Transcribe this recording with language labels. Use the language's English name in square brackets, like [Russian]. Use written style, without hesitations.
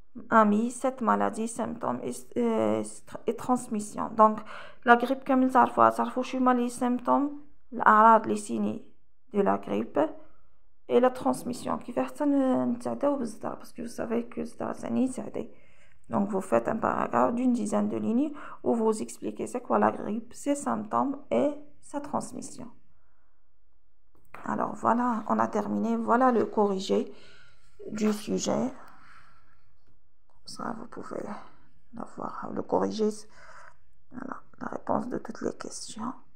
[French] amis, cette maladie, symptômes et transmission. Donc, la grippe, comme [Arabic] تعرفوا شو هما [French] les symptômes, الأعراض les signes de la grippe et la transmission. [Arabic] كيفاه حتى نتعداو بالصداع [French] parce que vous savez que [Arabic] الصداع ثاني يتعدي. [French] Donc, vous faites un paragraphe d'une dizaine de lignes où vous expliquez c'est quoi la grippe, ses symptômes et sa transmission. Alors, voilà, on a terminé. Voilà le corrigé du sujet. Ça, vous pouvez avoir le corrigé. Voilà, la réponse de toutes les questions.